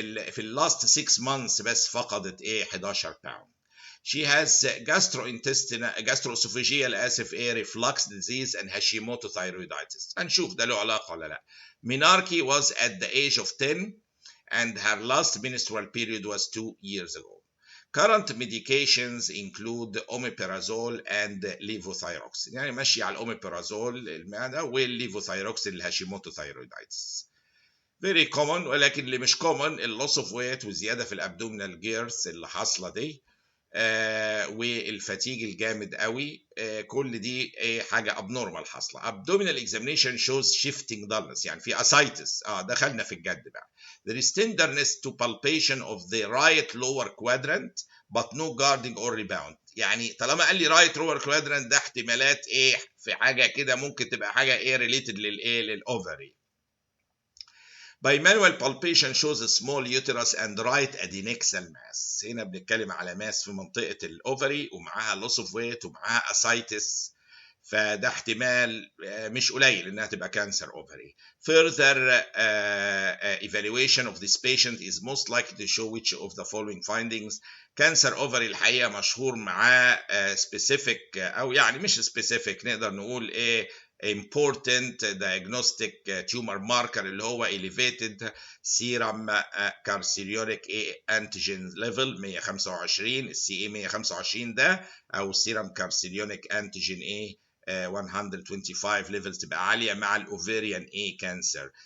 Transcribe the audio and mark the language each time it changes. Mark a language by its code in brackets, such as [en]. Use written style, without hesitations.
[ar] في اللاست [en] 6 months [ar] بس فقدت 11 باوند. [en] She has gastroesophageal reflux disease and Hashimoto thyroiditis. [ar] هنشوف ده له علاقة ولا لا. [en] Menarche was at the age of 10 and her last menstrual period was 2 years ago. Current medications include omeprazole and levothyroxine. [ar] يعني ماشي على الأوميبرازول المعدة والليفوثايروكسين الهاشيموتو ثايرويدايتس. [en] Very common، [ar] ولكن اللي مش common اللوس اوف ويت والزيادة في الابدومينال جيرث اللي حاصلة دي والفتيج الجامد قوي. كل دي حاجه ابنورمال حاصله. [en] abdominal examination shows shifting dullness [ar] يعني في اسايتس. دخلنا في الجد بقى. [en] there is tenderness to palpation of the right lower quadrant but no guarding or rebound. [ar] يعني طالما قال لي right lower quadrant ده احتمالات في حاجه كده ممكن تبقى حاجه related للاوفري. [en] Bimanual palpation shows a small uterus and right adnexal mass. [ar] هنا بنتكلم على ماس في منطقة الأوفري ومعاها loss of weight ومعاها ascites، فده احتمال مش قليل انها تبقى كانسر اوفري. [en] Further evaluation of this patient is most likely to show which of the following findings. [ar] كانسر اوفري الحقيقه مشهور معاه specific او يعني مش specific، نقدر نقول ايه [en] important diagnostic tumor marker [ar] اللي هو [en] elevated serum carcinogenic antigen level 125 [ar] السي اي 125 ده، او serum carcinogenic antigen ايه 125 ليفلز تبقى عاليه مع الاوفيريان اي كانسر.